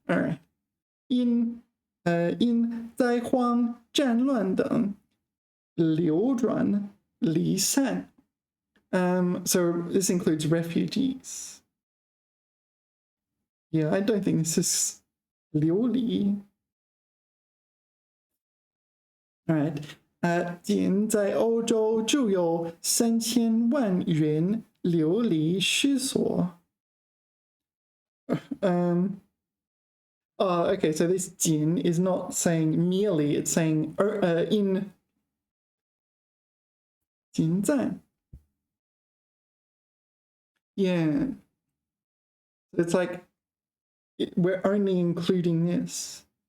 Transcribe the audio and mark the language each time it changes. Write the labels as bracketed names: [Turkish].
[Chinese] All right. 因灾荒、战乱等流转离散. [English] So this includes refugees. Yeah, I don't think this is 流离. All right. [Chinese] 仅在欧洲就有3000万人流离失所. [English] Oh, okay, so this 仅 is not saying merely, it's saying in 仅在. Yeah. It's like we're only including this.